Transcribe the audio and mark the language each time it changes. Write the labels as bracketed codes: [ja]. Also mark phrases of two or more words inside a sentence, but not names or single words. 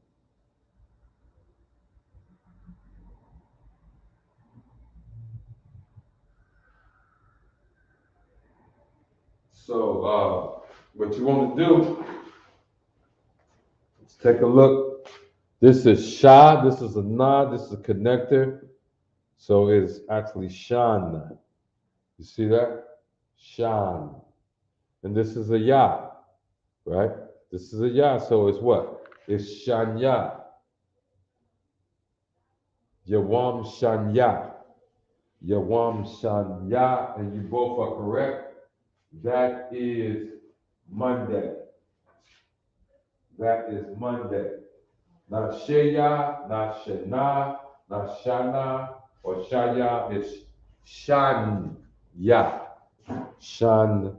[en] So what you want to do is take a look. This is sha, this is a na, this is a connector. So it's actually shan. You see that? Shan. And this is a ya, right? This is a ya, so it's what? It's shanya. [ar] يوم الاثنين. يوم الاثنين, [en] and you both are correct. That is Monday. That is Monday. Not sheya, not shana, not shana, or shaya. It's shanya. Shanya.